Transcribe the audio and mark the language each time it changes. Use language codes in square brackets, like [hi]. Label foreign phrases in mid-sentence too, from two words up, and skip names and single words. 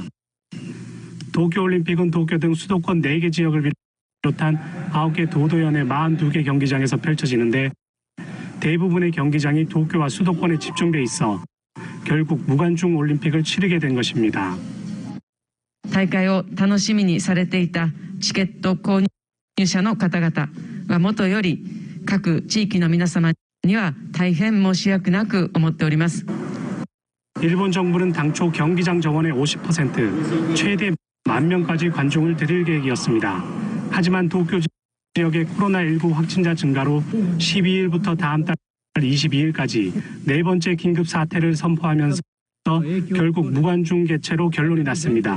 [ko] 도쿄올림픽은 도쿄 등 수도권 4개 지역을 비롯한 9개 도도현의 42개 경기장에서 펼쳐지는데 대부분의 경기장이 도쿄와 수도권에 집중돼 있어 결국 무관중 올림픽을 치르게 된 것입니다. [ja] 大会を楽しみにされていたチケット購入者の方々はもとより各地域の皆様には大変申し訳なく思っております。 [ko] 일본 정부는 당초 경기장 정원의 50%, 최대 10,000명까지 관중을 들일 계획이었습니다. 하지만 도쿄 지역의 코로나19 확진자 증가로 12일부터 다음 달 22일까지 네 번째 긴급 사태를 선포하면서 결국 무관중 개최로 결론이 났습니다.